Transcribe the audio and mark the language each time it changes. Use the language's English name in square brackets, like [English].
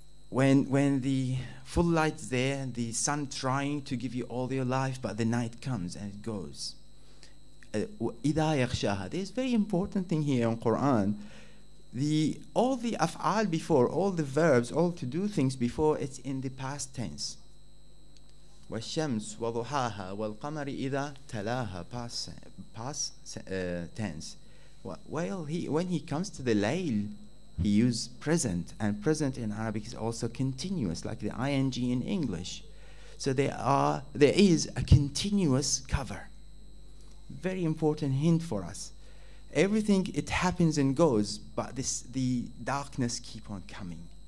[English] When the full light's there, the sun trying to give you all your life, but the night comes and it goes. [Arabic] إِذَا يَغْشَاهَا. [English] There's a very important thing here in Quran. All the af'al before, all the verbs, all to do things before, it's in the past tense. [Arabic] وَالشَّمْسُ وَضُحَاهَا وَالْقَمَرِ إِذَا تَلَاهَا, [English] past tense. Well, when he comes to the layl, he uses present, and present in Arabic is also continuous, like the ing in English. So there is a continuous cover. Very important hint for us. Everything, it happens and goes, but the darkness keep on coming.